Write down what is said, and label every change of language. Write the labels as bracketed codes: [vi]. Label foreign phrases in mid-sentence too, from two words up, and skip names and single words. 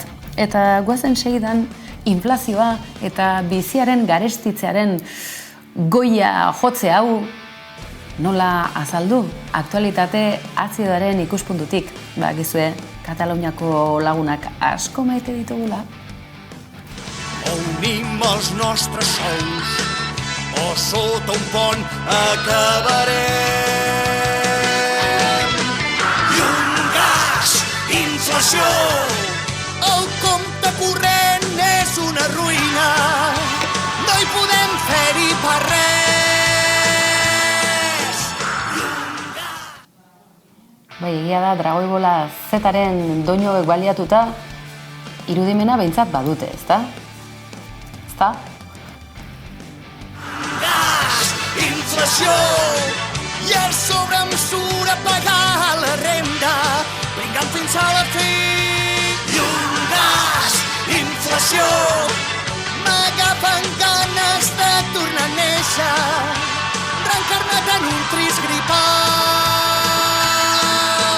[eu] Eta guazen segidan inflazioa eta biziaren garestitzearen goia jotze hau nola azaldu? Aktualitate azidoaren ikuspuntutik. Gizue, Kataluniako lagunak asko maite ditugula. [ca] Unim els nostres sous o sota un pont acabarem. Llum, gas, inflació, el compte corrent és una ruïna, no hi podem fer-hi per res. [eu] Egia da, Dragoibola Zetaren doinuek baliatuta irudimena behintzat badute, ezta? Ezta? [ca] Gas, inflació, i a sobre em surt a pagar la renda, pringant fins a la fi. Llum, gas, inflació, m'agafen ganes de tornar a néixer, reencarnat en un trist gripau.